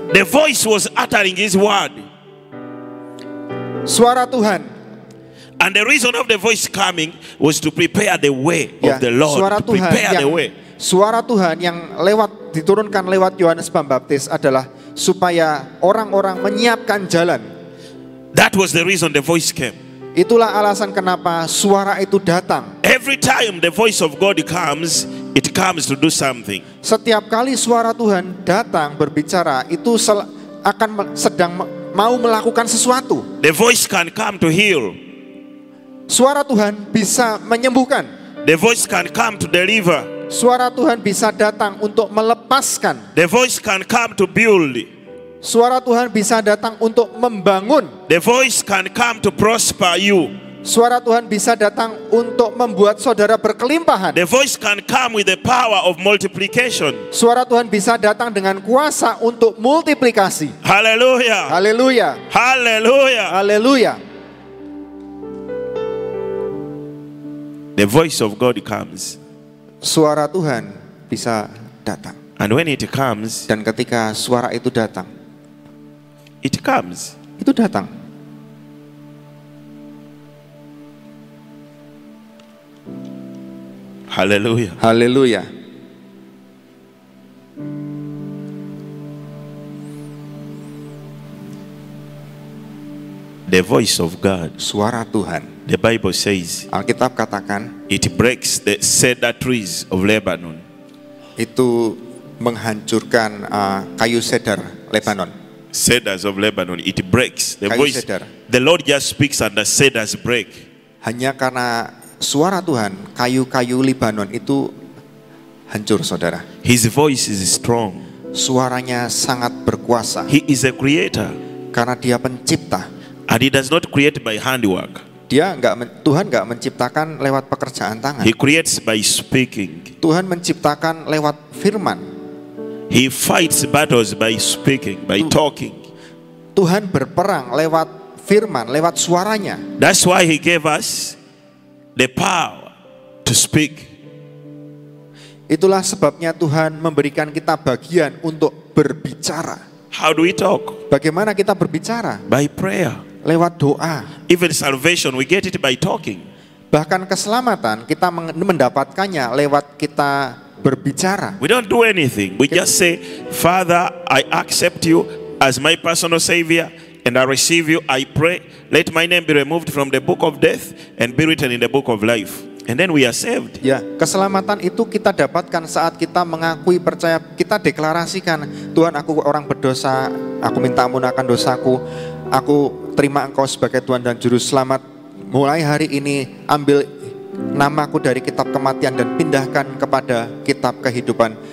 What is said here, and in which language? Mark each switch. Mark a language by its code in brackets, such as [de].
[en] The voice was uttering His word. [id] Suara Tuhan. [en] And the reason of the voice coming was to prepare the way [id] Ya, [en] of the Lord. [id] suara [en] To prepare the way. [id] Suara Tuhan yang diturunkan lewat Yohanes Pembaptis adalah supaya orang-orang menyiapkan jalan. [en] That was the reason the voice came. [id] Itulah alasan kenapa suara itu datang. [en] Every time the voice of God comes, it comes to do something. [id] Setiap kali suara Tuhan datang berbicara, itu sedang mau melakukan sesuatu. [en] The voice can come to heal. [id] Suara Tuhan bisa menyembuhkan. [en] The voice can come to deliver. [id] Suara Tuhan bisa datang untuk melepaskan. [en] The voice can come to build. [id] Suara Tuhan bisa datang untuk membangun. [en] The voice can come to prosper you. [id] Suara Tuhan bisa datang untuk membuat saudara berkelimpahan. [en] The voice can come with the power of multiplication. [id] Suara Tuhan bisa datang dengan kuasa untuk multiplikasi. [en] Hallelujah. [id] Haleluya. [en] Hallelujah. [id] Haleluya. [en] The voice of God comes. [id] Suara Tuhan bisa datang. [en] And when it comes, [id] Dan ketika suara itu datang, [en] it comes. [id] itu datang. [en] Hallelujah. [id] Haleluya. [en] The voice of God. [id] Suara Tuhan. [en] The Bible says [id] Alkitab katakan [en] it breaks the cedar trees of Lebanon. [id] itu menghancurkan kayu cedar Lebanon. [en] Cedars of Lebanon. It breaks. The [id] Kayu [en] voice. [id] cedar. [en] The Lord just speaks and the cedars break. [id] Hanya karena suara Tuhan, kayu-kayu Lebanon itu hancur, saudara. [en] His voice is strong. [id] Suaranya sangat berkuasa [en] He is a creator. [id] karena dia pencipta. [en] And he does not create by handwork. [id] Tuhan nggak menciptakan lewat pekerjaan tangan. [en] He creates by speaking. [id] Tuhan menciptakan lewat firman. [en] He fights battles by speaking, by talking. [id] Tuhan berperang lewat firman, lewat suaranya. [en] That's why he gave us the power to speak. [id] Itulah sebabnya Tuhan memberikan kita bagian untuk berbicara. [en] How do we talk? [id] Bagaimana kita berbicara? [en] By prayer. [id] Lewat doa. [en] Even salvation, we get it by talking. [id] Bahkan keselamatan kita mendapatkannya lewat kita berbicara. [en] We don't do anything. We just say, Father, I accept you as my personal Savior and I receive you. I pray, let my name be removed from the book of death and be written in the book of life. And then we are saved. [id] Ya, keselamatan itu kita dapatkan saat kita mengakui, percaya, kita deklarasikan, Tuhan, aku orang berdosa, aku minta ampun akan dosaku, aku terima Engkau sebagai Tuhan dan Juru Selamat. Mulai hari ini ambil namaku dari kitab kematian dan pindahkan kepada kitab kehidupan.